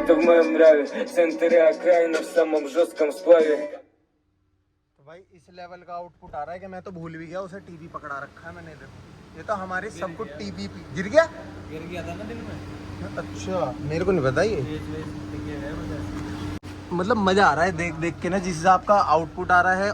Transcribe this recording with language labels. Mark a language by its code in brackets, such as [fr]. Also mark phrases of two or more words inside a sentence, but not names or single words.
[ru] моем нраве. Центре окраина в самом жестком сплаве. [hi] तो भाई इस लेवल का आउटपुट आ रहा है कि मैं तो भूल भी गया उसे टीवी पकड़ा रखा है मैंने। देखो ये तो हमारे सब कुछ टीवी गिर गया था ना दिन में। अच्छा मेरे को नहीं पता ये। मतलब मज़ा आ रहा है देख देख के ना जिस हिसाब का आउटपुट आ रहा है।